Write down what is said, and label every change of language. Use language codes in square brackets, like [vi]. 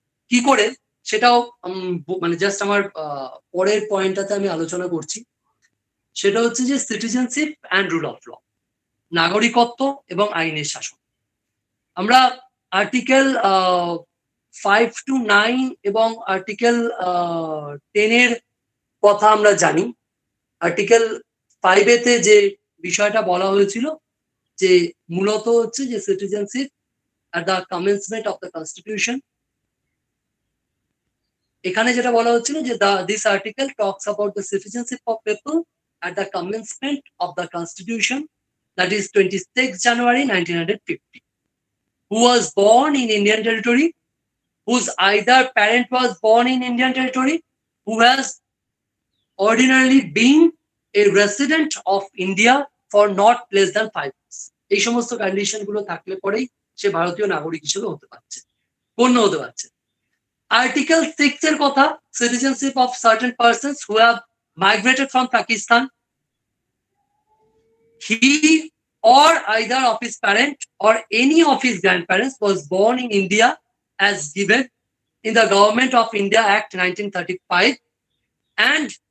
[bn] কি করে সেটাও মানে জাস্ট আমার পরের পয়েন্টটাতে আমি আলোচনা করছি। সেটা হচ্ছে যে [en] citizenship and rule of law, [bn] নাগরিকত্ব এবং আইনের শাসন। আমরা আর্টিকেল 5 to 9 এবং আর্টিকেল 10 এর কথা আমরা জানি। আর্টিকেল 5-এতে যে বিষয়টা বলা হয়েছিল যে মূলত হচ্ছে যে citizenship [en] at the commencement of the constitution, [bn] এখানে যেটা বলা হচ্ছিল যে [en] this article talks about the citizenship of people at the commencement of the constitution, that is 26 January 1950, who was born in Indian territory, whose either parent was born in Indian territory, who has ordinarily been a resident of India for not less than 5 years. [bn] এই সমস্ত condition গুলো থাকলে পরেই সে ভারতীয় নাগরিক হিসেবে হতে পারছে, গণ্য হতে পারছে। [en] article 6 [bn] এর কথা, [en] citizenship of certain persons who have migrated from Pakistan, he or either of his parent or any of his grandparents was born in India as given in the Government of India Act 1935, and